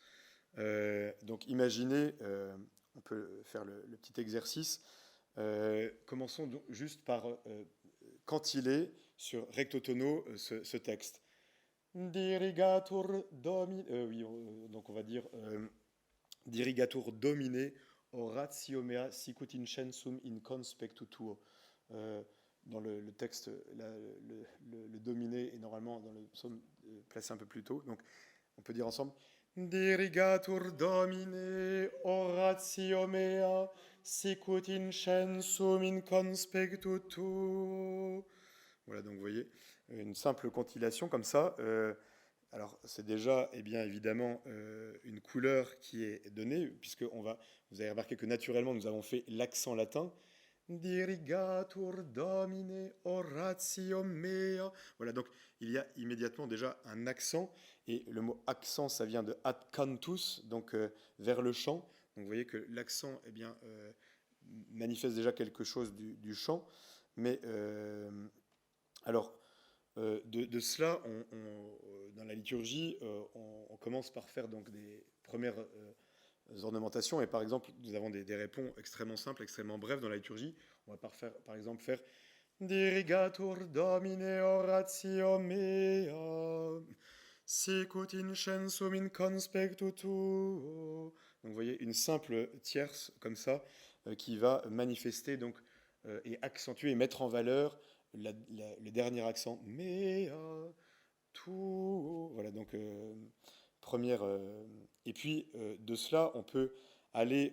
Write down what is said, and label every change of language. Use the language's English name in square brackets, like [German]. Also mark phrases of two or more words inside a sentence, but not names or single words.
[French] Donc, imaginez, on peut faire le petit exercice. Commençons donc juste par cantiler sur recto tono ce texte. [Latin] Dirigatur Domine. [French] Oui, donc on va dire. [Latin] Dirigatur domine oratio mea sicut incensum in conspectu tuo. [French] Dans le texte, le dominé est normalement dans le psaume placé un peu plus tôt. Donc on peut dire ensemble [Latin] Dirigatur domine oratio mea sicut incensum in conspectu tuo. [French] Voilà, donc vous voyez, une simple cantillation comme ça. Alors, c'est déjà, eh bien, évidemment, une couleur qui est donnée, puisque vous avez remarqué que naturellement, nous avons fait l'accent latin. [Latin] Dirigatur domine oratio mea. [French] Voilà, donc il y a immédiatement déjà un accent, et le mot accent, ça vient de [Latin] ad cantus, [French] donc vers le chant. Donc vous voyez que l'accent, eh bien, manifeste déjà quelque chose du chant. Mais, alors, de cela, dans la liturgie, on commence par faire donc des premières ornementations. Et par exemple, nous avons des répons extrêmement simples, extrêmement brefs dans la liturgie. On va par exemple faire [Latin] Dirigatur Domine oratio mea, sicut incensum in conspectu tuo. [French] Donc vous voyez, une simple tierce comme ça qui va manifester donc, et accentuer et mettre en valeur le dernier accent, mea, tout. Voilà, donc première. Et puis de cela, on peut aller.